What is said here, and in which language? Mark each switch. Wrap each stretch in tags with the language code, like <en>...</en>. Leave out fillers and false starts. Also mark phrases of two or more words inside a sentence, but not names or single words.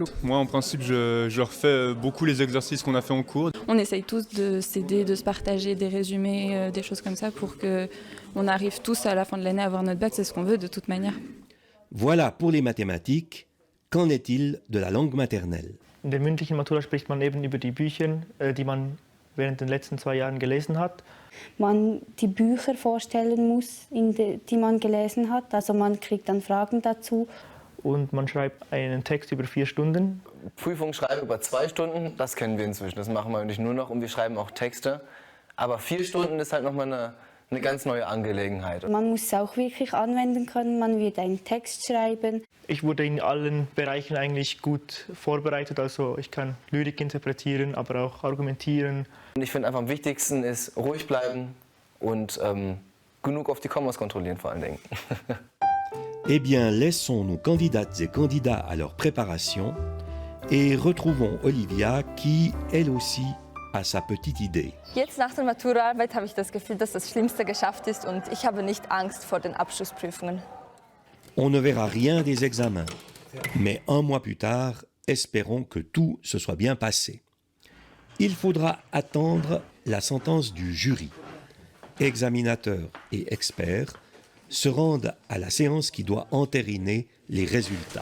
<fr>Moi, en principe, je refais beaucoup les exercices qu'on a fait en cours. On essaye tous de s'aider, de se partager des résumés, des choses comme ça pour qu'on arrive tous à la fin de l'année à avoir notre bac. C'est ce qu'on veut de toute manière. Voilà pour les mathématiques. Qu'en est-il de la langue maternelle?</fr> <de>In der mündlichen Matura spricht man eben über die Bücher, die man während den letzten 2 Jahren gelesen hat. Man die Bücher vorstellen muss, die man gelesen hat. Also man kriegt dann Fragen dazu. Und man schreibt einen Text über 4 Stunden. Prüfung schreiben über 2 Stunden, das kennen wir inzwischen. Das machen wir nicht nur noch und wir schreiben auch Texte. Aber 4 Stunden ist halt nochmal eine ganz neue Angelegenheit. Man muss es auch wirklich anwenden können. Man wird einen Text schreiben. Ich wurde in allen Bereichen eigentlich gut vorbereitet. Also ich kann Lyrik interpretieren, aber auch argumentieren. Und ich finde einfach am wichtigsten ist ruhig bleiben und genug auf die Kommas kontrollieren vor allen Dingen.</de> <fr>Eh bien, laissons nos candidates et candidats à leur préparation et retrouvons Olivia qui, elle aussi, a sa petite idée.</fr> <de>Jetzt nach der Maturaarbeit habe ich das Gefühl, dass das Schlimmste geschafft ist und ich habe nicht Angst vor den Abschlussprüfungen.</de> <fr>On ne verra rien des examens, mais un mois plus tard, espérons que tout se soit bien passé. Il faudra attendre la sentence du jury. Examinateurs et experts se rendent à la séance qui doit entériner les résultats.</fr>